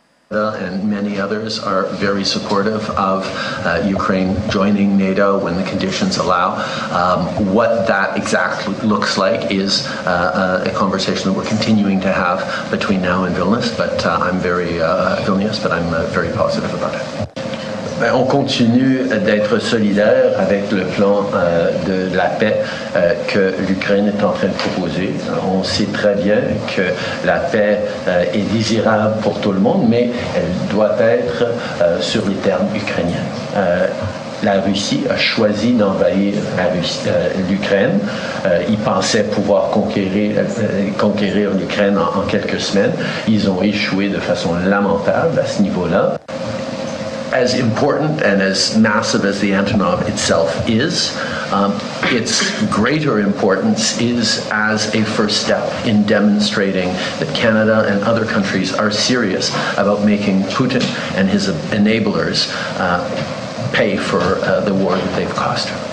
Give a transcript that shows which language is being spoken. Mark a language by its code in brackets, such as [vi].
[en] And many others are very supportive of Ukraine joining NATO when the conditions allow. What that exactly looks like is a conversation that we're continuing to have between now and Vilnius, but I'm very positive about it. [fr] On continue d'être solidaire avec le plan de la paix que l'Ukraine est en train de proposer. On sait très bien que la paix est désirable pour tout le monde, mais elle doit être sur les termes ukrainiens. La Russie a choisi d'envahir l'Ukraine. Ils pensaient pouvoir conquérir l'Ukraine en quelques semaines. Ils ont échoué de façon lamentable à ce niveau-là. [en] As important and as massive as the Antonov itself is, its greater importance is as a first step in demonstrating that Canada and other countries are serious about making Putin and his enablers pay for the war that they've caused.